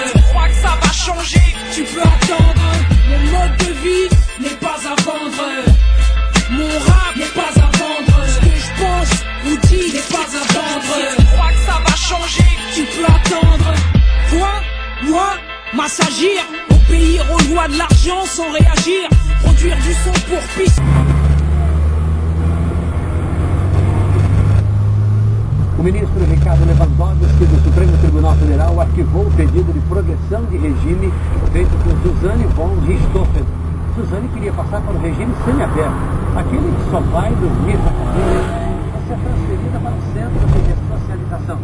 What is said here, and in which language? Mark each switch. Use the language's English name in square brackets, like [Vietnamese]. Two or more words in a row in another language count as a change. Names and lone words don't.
[French] Si tu crois que ça va changer, tu peux attendre. Mon mode de vie n'est pas à vendre, mon rap n'est pas à vendre, ce que je pense ou dis n'est pas à vendre. Si tu crois que ça va changer, tu peux attendre. Quoi? Moi? M'assagir obéir aux lois de l'argent sans réagir, produire du son pour piste. [Portuguese] O ministro Ricardo Lewandowski do Supremo Tribunal Federal arquivou o pedido de progressão de regime feito por Suzane von Richthofen. Suzane queria passar para o regime semiaberto, aquele que só vai dormir com a família a ser transferida para o centro de ressocialização.